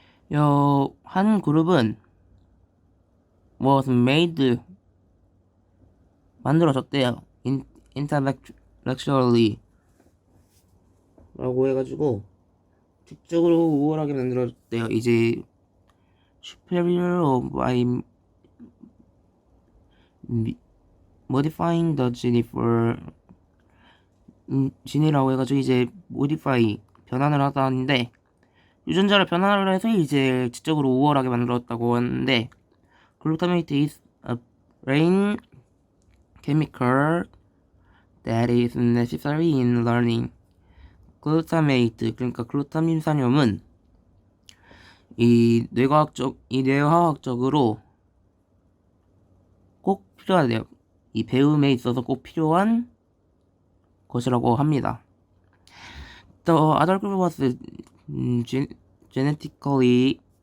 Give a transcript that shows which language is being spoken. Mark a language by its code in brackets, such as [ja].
[ko] 한 그룹은 [en] was made [ko] 만들어졌대요. intellectually 라고 해가지고 지적으로 우월하게 만들어졌대요. 이제 [en] superior by modifying the gene for [ko] gene이라고 해가지고 이제 modify 변환을 하다는데 유전자를 변환을 해서 이제 지적으로 우월하게 만들었다고 하는데 [en] glutamate is a brain chemical that is necessary in learning. [ko] glutamate 그러니까 글루타민산염은 이 뇌화학적으로 꼭 필요하대요. 이 배움에 있어서 꼭 필요한 것이라고 합니다. [en] The other group was genetically